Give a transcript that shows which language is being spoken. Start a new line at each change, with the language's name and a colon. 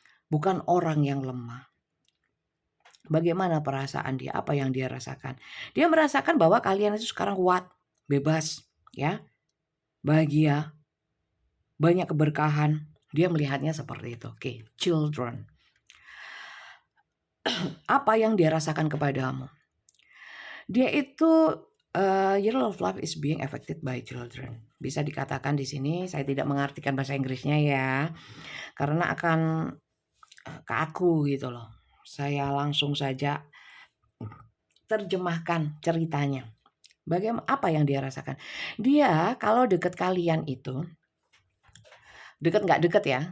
Indonesian: Bukan orang yang lemah. Bagaimana perasaan dia, apa yang dia rasakan. Dia merasakan bahwa kalian itu sekarang kuat, bebas, ya, bahagia, banyak keberkahan. Dia melihatnya seperti itu. Oke, children. Apa yang dia rasakan kepadamu? Dia itu,
English: your love life is being affected by children.
Indonesian: Bisa dikatakan di sini, saya tidak mengartikan bahasa Inggrisnya ya, karena akan ke aku gitu loh. Saya langsung saja terjemahkan ceritanya. Bagaimana apa yang dia rasakan? Dia kalau deket kalian itu, deket nggak deket ya.